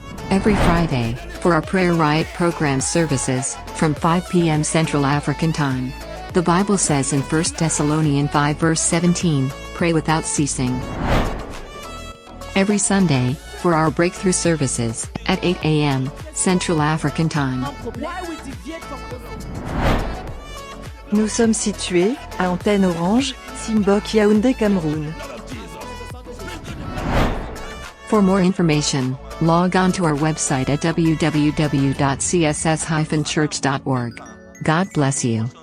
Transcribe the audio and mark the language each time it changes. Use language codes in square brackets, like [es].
[en] Every Friday, for our Prayer Riot program services, from 5 p.m. Central African Time. The Bible says in 1 Thessalonians 5 verse 17, pray without ceasing. Every Sunday, for our breakthrough services, at 8 a.m. Central African Time. [fr] Nous sommes situés, à Antenne Orange, Simbok Yaoundé, Cameroun. [en] For more information, log on to our website at www.css-church.org. God bless you.